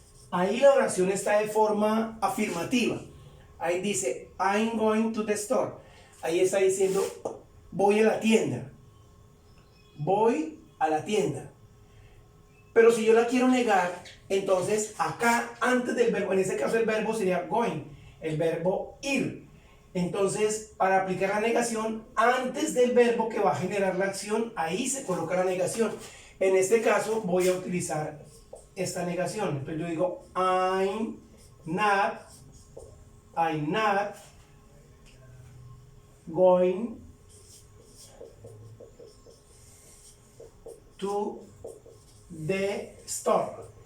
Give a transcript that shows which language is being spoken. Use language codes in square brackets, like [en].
[es] Ahí la oración está de forma afirmativa. Ahí dice, [en] I'm going to the store. [es] Ahí está diciendo, voy a la tienda. Voy a la tienda. Pero si yo la quiero negar, entonces acá antes del verbo, en este caso el verbo sería going, el verbo ir. Entonces, para aplicar la negación, antes del verbo que va a generar la acción, ahí se coloca la negación. En este caso voy a utilizar esta negación. Entonces yo digo, [en] I'm not going to the store.